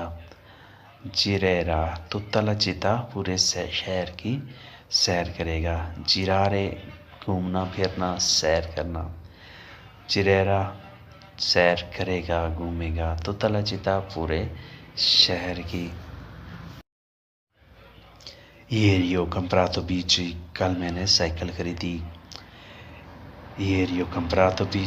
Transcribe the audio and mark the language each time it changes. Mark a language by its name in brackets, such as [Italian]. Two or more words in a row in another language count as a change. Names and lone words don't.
[Italian] girerà tutta la città [Hindi] पूरे शहर की सैर करेगा। जिरारे घूमना फिरना सैर करना। जिरेरा सैर करेगा घूमेगा [Italian] tutta la città [Hindi] पूरे शहर की। [Italian] Ieri ho comprato bici, [Hindi] कल मैंने साइकिल खरीदी। [Italian] Ieri ho comprato bici